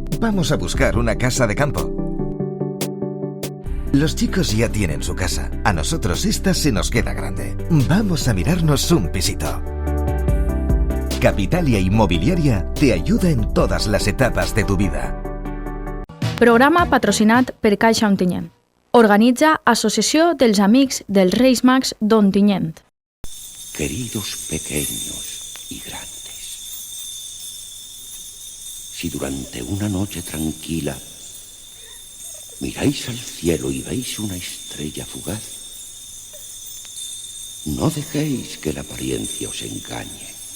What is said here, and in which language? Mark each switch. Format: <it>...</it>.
<es>Vamos a buscar una casa de campo. Los chicos ya tienen su casa. A nosotros esta se nos queda grande. Vamos a mirarnos un pisito. Capitalia Inmobiliaria te ayuda en todas las etapas de tu vida.</es> <ca>Programa patrocinat per Caixa Ontinyent. Organitza Associació dels Amics dels Reis Mags d'Ontinyent.</ca> <es>Queridos pequeños y grandes, si durante una noche tranquila miráis al cielo y veis una estrella fugaz, no dejéis que la apariencia os engañe.</es>